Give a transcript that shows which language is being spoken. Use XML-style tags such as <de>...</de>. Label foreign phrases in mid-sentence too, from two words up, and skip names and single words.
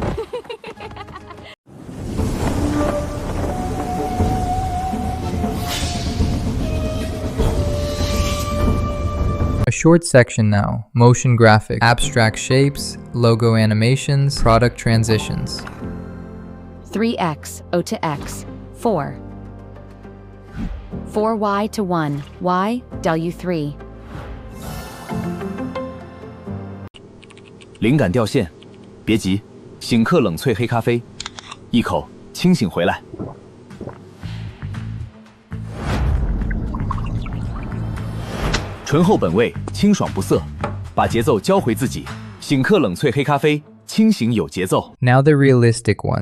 <en>A short section now. Motion graphics, abstract shapes, logo animations, product transitions. 3x, O to x, 4. 4y to 1, y, w3.</en> <zh>灵感掉线，别急，醒客冷萃黑咖啡，一口清醒回来。醇厚本味，清爽不涩，把节奏交回自己。醒客冷萃黑咖啡，清醒有节奏。</zh> <en>Now the realistic ones.</en>